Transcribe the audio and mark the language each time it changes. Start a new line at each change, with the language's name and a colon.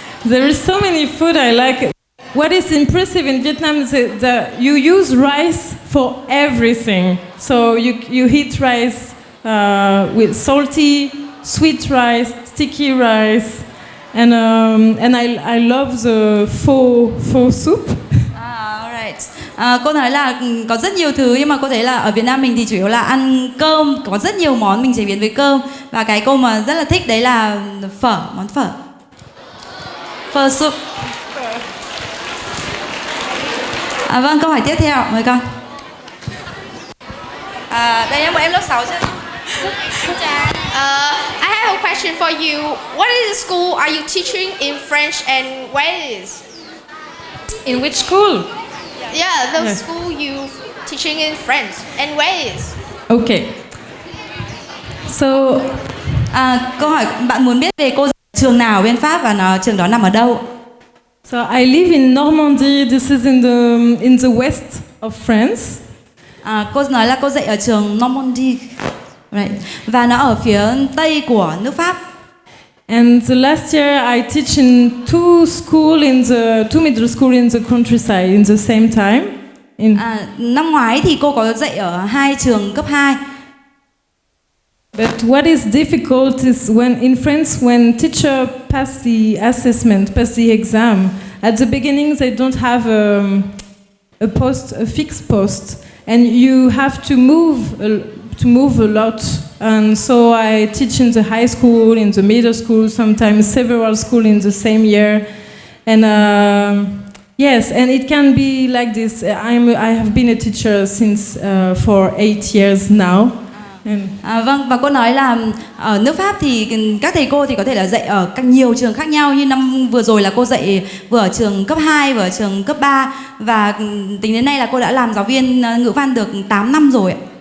English: There is so many food I like. What is impressive in Vietnam is that you use rice for everything. So you eat rice with salty, sweet rice, sticky rice, and I love the pho soup. Alright.
Vietnamese: Cô nói là có rất nhiều thứ, nhưng mà cô thấy là ở Việt Nam mình thì chủ yếu là ăn cơm, có rất nhiều món mình chế biến với cơm, và cái cô mà rất là thích đấy là phở, món phở. Phở soup. Vâng, câu hỏi tiếp theo, mời con. Đây em, bọn em lớp 6 chứ.
English: I have a question for you. What is the school are you teaching in French and where is? In which school? Yeah, the school you teaching in French and where is? Okay. So,
Vietnamese: câu hỏi bạn muốn biết về cô trường nào bên Pháp và trường đó nằm ở đâu?
English: So I live in Normandy. This is in the west of France.
Vietnamese: Cô nói là cô dạy ở trường Normandy, right. Và nó ở phía tây của nước Pháp.
English: And the last year I teach in two middle school in the countryside in the same time.
Vietnamese: Năm ngoái thì cô có dạy ở 2 trường cấp 2.
English: But what is difficult is in France, when teacher pass the assessment, pass the exam, at the beginning they don't have a fixed post, and you have to move a lot. And so I teach in the high school, in the middle school, sometimes several schools in the same year, and yes, and it can be like this. I have been a teacher since for 8 years now.
Vietnamese: Vâng, và cô nói là ở nước Pháp thì các thầy cô thì có thể là dạy ở các nhiều trường khác nhau, như năm vừa rồi là cô dạy vừa ở trường cấp 2 vừa ở trường cấp 3, và tính đến nay là cô đã làm giáo viên ngữ văn được 8 năm rồi ạ.